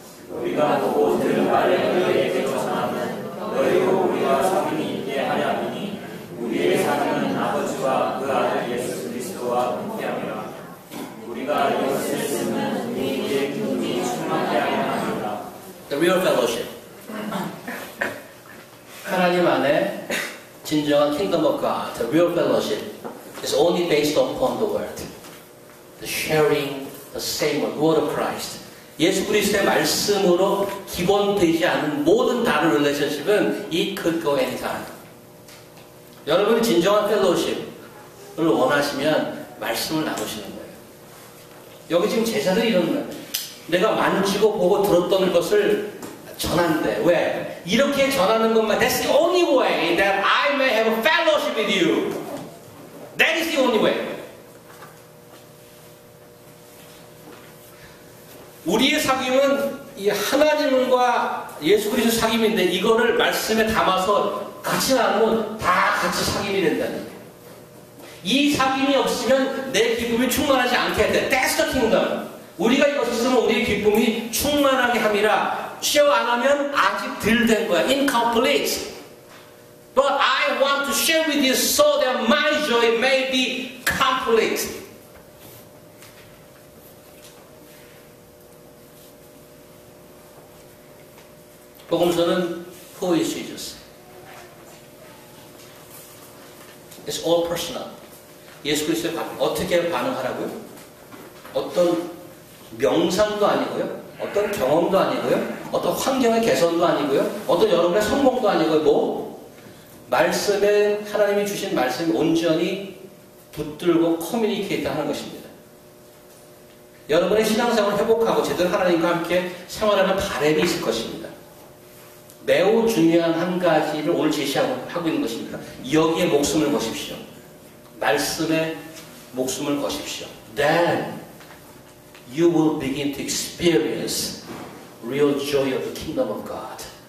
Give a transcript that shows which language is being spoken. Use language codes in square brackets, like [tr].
[ko] 우리가 보고 들은 바를 너희에게 전하면 너희로 우리와 사귐이 있게 하려 함이니 우리의 사귐은 아버지와 그 아들 예수 그리스도와 함께함이라. 우리가 이것을 쓰면 우리의 기쁨이 충만케 하려 함이라. [en] The real fellowship. [ko] 하나님 안에 진정한 [en] kingdom of God, the real fellowship is only based upon the word. The sharing the same word of Christ. [ko] 예수 그리스도의 말씀으로 기본되지 않은 모든 다른 릴레이션십은 [en] it could go anytime. [ko] 여러분이 진정한 펠로우십을 원하시면 말씀을 나누시는 거예요. 여기 지금 제자들이 이런 거예요. 내가 만지고 보고 들었던 것을 전한대. 왜? 이렇게 전하는 것만 [en] That's the only way that I may have a fellowship with you. That is the only way. [ko] 우리의 사귐은 이 하나님과 예수 그리스도 사귐인데 이거를 말씀에 담아서 같이 나누면 다 같이 사귐이 된다는 거예요. 이 사귐이 없으면 내 기쁨이 충만하지 않게 돼. [en] That's the kingdom. [ko] 우리가 이것을 쓰면 우리의 기쁨이 충만하게 함이라. share 안 하면 아직 덜 된 거야. [en] Incomplete. But I want to share with you so that my joy may be complete. [ko] 복음서는 [en] Who is Jesus? It's all personal. [ko] 예수 그리스도에 어떻게 반응하라고요? 어떤 명상도 아니고요. 어떤 경험도 아니고요. 어떤 환경의 개선도 아니고요. 어떤 여러분의 성공도 아니고요. 뭐? 말씀에 하나님이 주신 말씀이 온전히 붙들고 커뮤니케이트 하는 것입니다. 여러분의 신앙생활을 회복하고 제대로 하나님과 함께 생활하는 바람이 있을 것입니다. 매우 중요한 한 가지를 오늘 제시하고 있는 것입니다. 여기에 목숨을 거십시오. 말씀에 목숨을 거십시오. [en] Then you will begin to experience real joy of the kingdom of God.